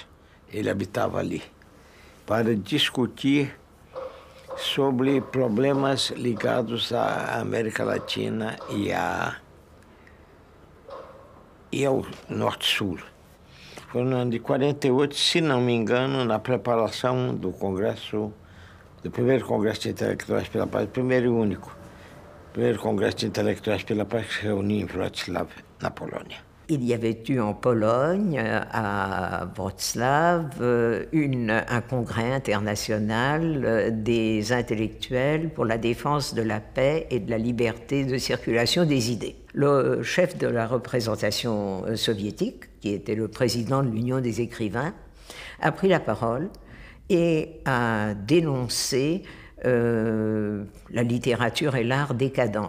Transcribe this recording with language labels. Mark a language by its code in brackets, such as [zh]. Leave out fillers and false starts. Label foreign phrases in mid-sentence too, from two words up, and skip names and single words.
[pt] Ele habitava ali, para discutir sobre problemas ligados à América Latina e ao Norte-Sul. Foi no ano de 48, se não me engano, na preparação do Congresso, do primeiro Congresso de Intelectuais pela Paz, primeiro e único, primeiro Congresso de Intelectuais pela Paz que se réunit em Wrocław, na Polônia. [fr] Il y avait eu en Pologne, à Wrocław, un congrès international des intellectuels pour la défense de la paix et de la liberté de circulation des idées. Le chef de la représentation soviétique, qui était le président de l'Union des écrivains, a pris la parole et a dénoncé la littérature et l'art décadent.